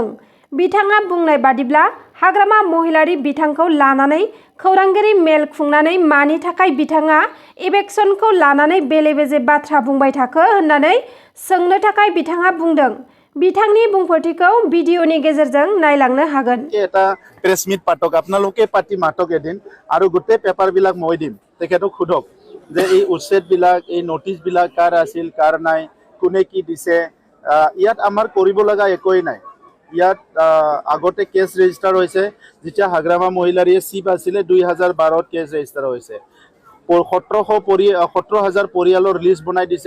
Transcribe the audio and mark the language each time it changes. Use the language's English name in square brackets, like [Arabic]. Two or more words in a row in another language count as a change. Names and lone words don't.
[Bodo] बिथाङा बुंनाय बादिब्ला हाग्रामा महिलारि बिथांखौ लानानै खौरांगिरि मेल खुंनानै मानि थाखाय बिथाङा इभेक्सनखौ लानानै बेले बेजे बाथ्रा बुंबाय थाखो होननानै सोंनो थाखाय बिथाङा बुंदों। बिथांनि बुंफोरथिखौ भिडिअनि गेजेरजों नायलांनो हागोन। [Assamese] এটা [English] press meet [Assamese] পাতক আপোনালোকে পাতি মাতক এদিন আৰু গোটেই পেপাৰবিলাক মই দিম তেখেতক সোধক যে এই উচ্ছেদবিলাক এই নটিছবিলাক কাৰ আছিল কাৰ নাই কোনে কি দিছে ইয়াত আমাৰ কৰিব লগা একোৱেই নাই। ইয়াত আগতে [English] case register [Assamese] হৈছে যেতিয়া হাগ্ৰামা মহিলাৰীয়ে চিপ আছিলে 2012ত [English] case register [Assamese] হৈছে 17,000 পৰিয়ালৰ লিষ্ট বনাই দিছে।